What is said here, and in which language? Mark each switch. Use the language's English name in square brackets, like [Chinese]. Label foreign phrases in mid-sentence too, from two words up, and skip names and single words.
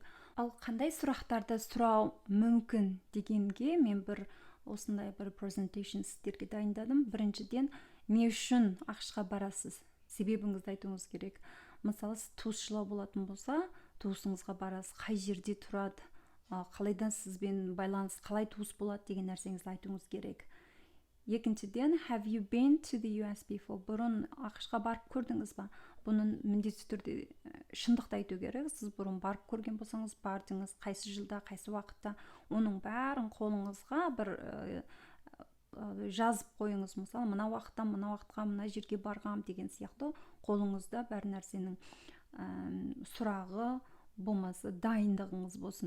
[Kazakh] Ал қандай сұрақтарды сұрау мүмкін дегенге мен осындай бір презентейшн сіздерге дайындадым. Біріншіден, не үшін ақшқа барасыз? Себебіңізді айтуыңыз керек. Мысалы, сіз туысшылау болатын болса, туысыңызға барасыз, қай жерде тұрады, қалайдан сізбен байланыс, қалай туыс болады деген нәрсеңізді айтуыңыз керек. Екіншіден, [English] have you been to the US before? [Kazakh] Бұрын ақшқа барып көрдіңіз ба? бұның міндетті түрде шындықты айту керек. Сіз бұрын барып көрген болсаңыз, бардыңыз, қайсы жылда, қайсы уақытта, оның бәрін қолыңызға бір жазып қойыңыз. Мысалы, мына уақыттан мына уақытқа мына жерге барғам деген сияқты қолыңызда бәр нәрсенің сұрағы болмаса дайындығыңыз болсын.